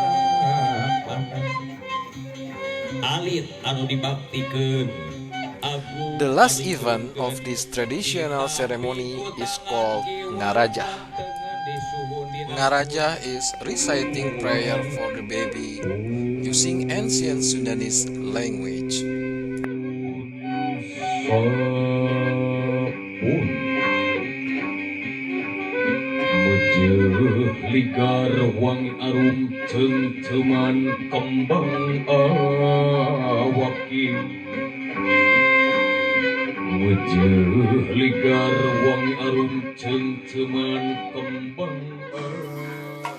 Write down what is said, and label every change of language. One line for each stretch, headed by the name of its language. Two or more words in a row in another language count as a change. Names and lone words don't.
Sundanese: alit anu dibaktikeun agung
English: The last event of this traditional ceremony is called Ngaraja. Ngaraja is reciting prayer for the baby using ancient Sundanese language.
Sundanese: Ligar wangi arum ceng-ceman kembang awaki wajah ligar wangi arum ceng-ceman kembang awaki